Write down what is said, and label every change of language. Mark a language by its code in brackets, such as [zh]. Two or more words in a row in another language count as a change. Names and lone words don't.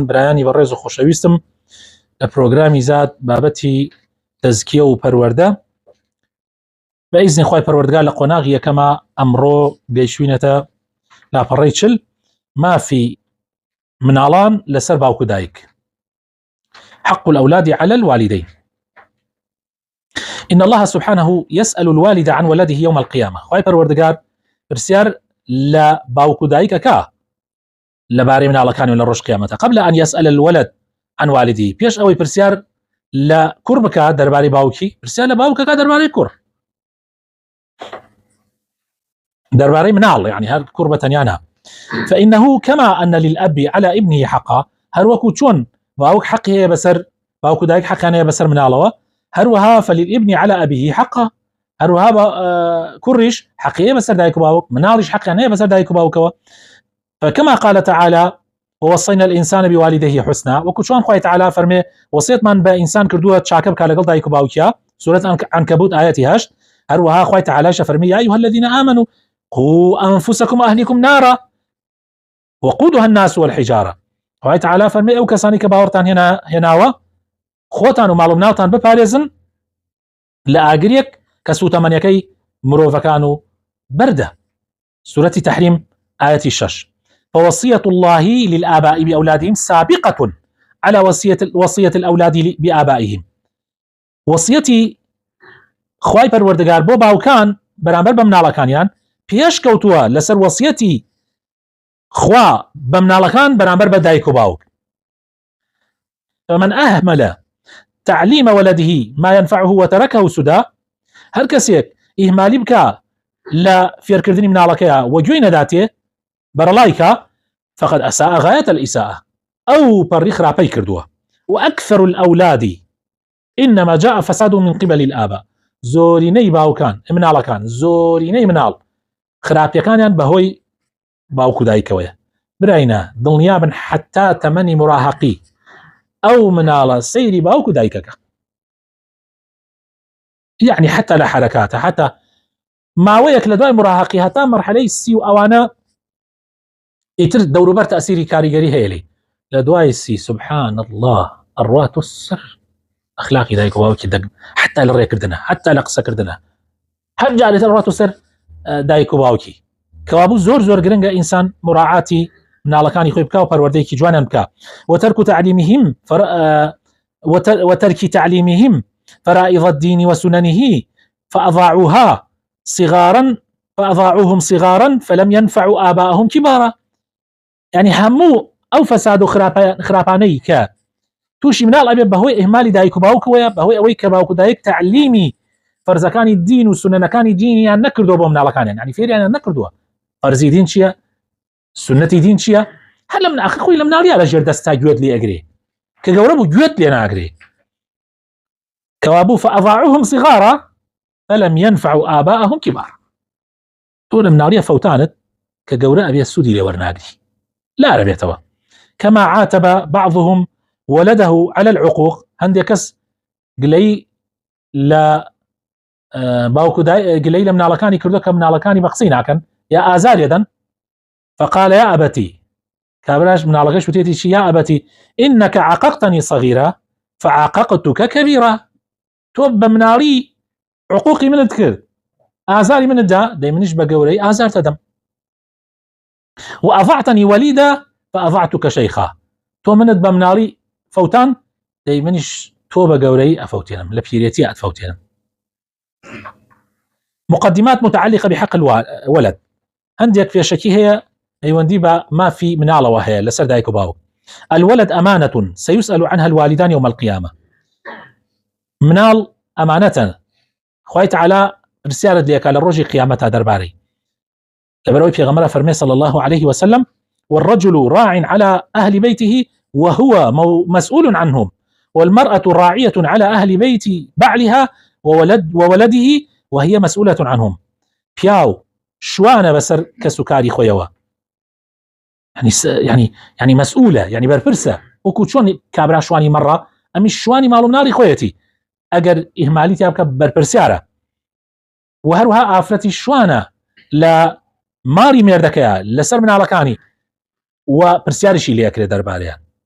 [ckb] برایانی بەڕێز و خۆشەویستم، لە پرۆگرامی زاد بابەتی تەزکیە و پەروەردە بە ئیزنی خوای پەروەردگار لە قۆناغی یەکەمە ئەمڕۆ گەیشتوینەتە لاپەڕەی چل، مافی مناڵان لەسەر باوک و دایک، [ar] حق الأولاد على الوالدين. إن الله سبحانه يسأل الوالد عن ولده يوم القيامة. [ckb] خوای پەروەردگار پرسیار لە باوک و دایکەکە لەبارەی مناڵەکانی لە ڕۆژ قیامەتە، [ar] قبل أن يسأل الولد عن والده، [ckb] پێش ئەوەی پرسیار لە کوڕ بکات دەربارەی باوکی، پرسیار لە باوکەکە دەربارەی کوڕ، دەربارەی مناڵ، يعني هەر کوڕ بەتەنیانە. [ar] فإنه كما أن للأب على ابنه حقا، [ckb] هەروەکو چۆن باوک حەقی هەیە بەسەر باوک و دایک حەقیان هەیە بەسەر مناڵەوە، هەروەها [ar] فللابن على أبيه حقا، [ckb] هەروەها کوڕیش حەقی هەیە بەسەر دایک و باوک، مناڵیش حەقیان هەیە بەسەر دایک و باوکەوە. [ar] فكما قال تعالى ووصينا الإنسان بوالديه حسنا، [ckb] وەکو چۆن خوای تعالى فەرمێ وەسیەتمان بە ئینسان کردووە چاکە بکات لەگەڵ دایک و باوکیا، سورة عنكبوت آياتی 8. هەروەها خوای تعالى فەرمی [ar] يا أيها الذين آمنوا قوا أنفسكم وأهليكم نارا وقودها الناس والحجارة. [ckb] خوای تعالى فەرمی ئەو کەسانی کە باوەڕتان هێناوە خۆتان و ماڵ و مناڵتان بپارێزن لە ئاگرێک کە سوتەمەنیەکەی مرۆڤەکان و بەردە، [ar] سورة تحريم آية 6. فوصية الله للآباء بأولادهم سابقة على وصية الأولاد بآبائهم. [ckb] وصيتي خوای پەروەردگار بۆ باوکان بەرامبەر بە مناڵەکانیان پێش کەوتووە لەسەر وەسیەتی خوا بە مناڵەکان بەرامبەر بە دایک و باوک. [ar] فمن أهمل تعليم ولده ما ينفعه وتركه سدى، [ckb] هەر کەسێک ئیهمالی بکە لە فێرکردنی مناڵەکەیە و گوێی نەداتێ بەرەڵایکە، [ar] فقد أساء غاية الإساءة، أو [ckb] پەڕی خراپەی کردووە. [ar] وأكثر الأولاد إنما جاء فساد من قبل الآباء، [ckb] زۆرینەی باوکان مناڵەکان، زۆرینەی مناڵ خراپیەکانیان بەهۆی باوک و دایکەوەیە. براینە دڵنیابن حتا تەمەنی مراهقی ئەو مناڵە سەیری باوک و دایکەکە، يعني حتى لە حركاتە، حتى ماوەیەک لە دوای مراهقی هەتا مەرحەلەی سی و ئەوانە ئیتر دەوروبەر تەسیری کاریگەری هەیە لێ. لە دوای سی [ar] سبحان الله [ckb] ئەڕوات السر ئەخلاقی دایک و باوکی دەگن، حتى لە ڕێکردنە، حتى لە قسەکردنە، هەر جارێتە ڕوات السر دایک و باوکی. کەوابوو زۆر گرنگە ئینسان مراعاتی مناڵەکانی خۆی بکە و پەروەردەیەکی جوانیان بکە. [ar] وترك تعليمهم فرائض الدين وسننه فأضاعوهم صغارا فلم ينفعوا آباءهم كبارا. [ckb] يعني هەموو ئەو فەساد و خراپانەی کە تووشی مناڵ ئەبێ بەهۆی ئیهمالی دایک و باوکەوەیە، بەهۆی ئەوەی کە باوک و دایک تعلیمی فەرزەکانی دین و سونەنەکانی دینیان نەکردووە بۆ مناڵەکانیان، يعني فێریان نەکردووە فەرزی دین چییە، سنەتی دین چییە. هەر لە من ئاخر خۆی لە مناڵیا لە ژێر دەستا گوێت لێ ئەگرێ، کە گەورە بوو گوێت لێ ناگرێ. کەوابوو [ar] فأضاعوهم صغارا فلم ينفعوا آباءهم كبارا. [ckb] تۆ لە مناڵیە فەوتانت کە گەورە ئەبێ سوودی لێ وەرناگری، لا رەبێتەوە. [ar] كما عاتب بعضهم ولده على العقوق، [ckb] هەندێک کەس گلەی لە باوک و گلەی لە مناڵەکانی کردو کە مناڵەکانی بە قسەی ناکەن یا ئازار لێدەن. [ar] فقال يا أبتي، [ckb] کابراش مناڵەکەش وتێتی چی؟ [ar] يا أبتي إنك عققتني صغيرا فعاققتك كبيرا. [ckb] تۆ بە مناڵی عقوقی منت کرد، ئازاری منت دا، دەی منیش بە گەورەی ئازار تەدەم. [ar] وأضعتني وليدا فأضعتك شيخا، [ckb] تۆ منت بە مناڵی فەوتان، دەی منیش تۆ بە گەورەی ئەفەوتێنم، لە پیرێتی ئەتفەوتێنم. [ar] مقدمات متعلقة بحق الولد، [ckb] هەندێک پێشەکی هەیە ئەیوەندی بە مافی مناڵەوە هەیە لەسەر دایک و باوک. [ar] الولد أمانة سيسأل عنها الوالدان يوم القيامة. [ckb] مناڵ ئەمانەتە، خوای تعالى پرسیارت لێکا لە ڕۆژی قیامەتا دەربارەی. لەبەرەوەی پێغەمبەر فەرمێ [ar] صلى الله عليه وسلم والرجل راع على أهل بيته وهو مسؤول عنهم والمرأة راعية على أهل بيت بعلها وولده وهي مسؤولة عنهم. [ckb] پیاو شوانە بەسەر کەس و کاری خۆیەوە، يعني مسؤولة يعني برپرسە وەکو چۆن کابرا شوانی مەڕە ئەمی شوانی ماڵ و مناڵی خۆیەتی ئەگەر ئیهمالی تیا بکە بەرپرسیارە و هەروها ئافرەتی شوانە لە ماڵی مێردەکەیە لەسەر مناڵەکانی و پرسیاریشی لێکرێت دەربارەیان.